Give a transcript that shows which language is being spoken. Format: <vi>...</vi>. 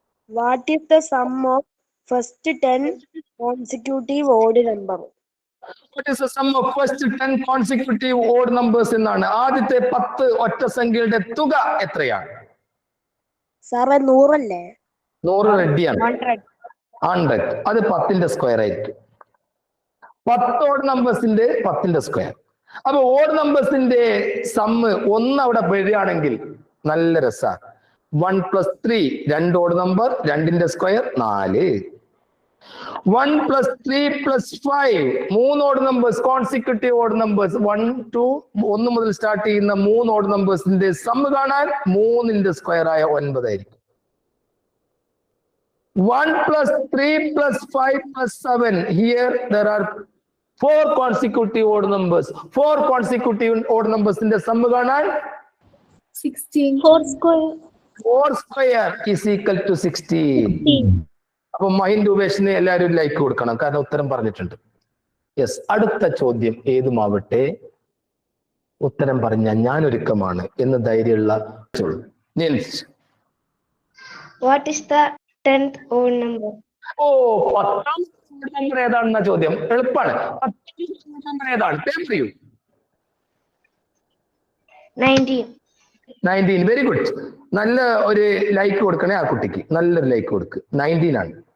<en>What is the sum of first 10 consecutive odd number? What is the sum of first 10 consecutive odd numbers എന്നാണ്.</en> <ml>ആദ്യത്തെ 10 ഒറ്റ സംഖ്യകളുടെ തുക എത്രയാണ്? സാറേ 100 അല്ലേ? 100 റെഡിയാണ്. 100. അത് 10ന്റെ സ്ക്വയർ ആയിരിക്കും. 10 ഓഡ് നമ്പേഴ്സിന്റെ 10ന്റെ സ്ക്വയർ. അപ്പൊ ഓഡ് നമ്പേഴ്സിന്റെ സമ്മ് 1 അവിടെ വരികയാണെങ്കിൽ നല്ല രസമാണ്. 1 + 3 2 odd number, 2ന്റെ square 4. 1 + 3 + 5 3 odd numbers, consecutive odd numbers. 1 2 1 മുതൽ സ്റ്റാർട്ട് ചെയ്യുന്ന 3 ഓഡ് നമ്പേഴ്സിന്റെ സമ്മ് കാണാൻ 3ന്റെ സ്ക്വയർ ആയ 9 ആയിരിക്കും.</ml> <en>1 + 3 + 5 + 7 here there are 4 consecutive odd numbers. 4 consecutive odd numbers in the sum കാണാൻ 16. 4 square is equal to 16.</en> <ml>അപ്പൊ മഹിൻ രൂപേഷിന് എല്ലാവരും ലൈക്ക് കൊടുക്കണം, കാരണം ഉത്തരം പറഞ്ഞിട്ടുണ്ട്. യെസ്. അടുത്ത ചോദ്യം ഏതുമാവട്ടെ ഉത്തരം പറഞ്ഞാൽ ഞാൻ ഒരുക്കമാണ് എന്ന് ധൈര്യമുള്ള Niels.</ml> <en>What is the 10th odd number?</en> <ml>10th number ഏതാണെന്ന ചോദ്യം എളുപ്പമാണ്. 10th നമ്പർ ഏതാണ്? Paper U 19. Very good. നല്ല ഒരു ലൈക്ക് കൊടുക്കണേ ആ കുട്ടിക്ക്, നല്ലൊരു ലൈക്ക് കൊടുക്ക്. 19 ആണ്.</ml>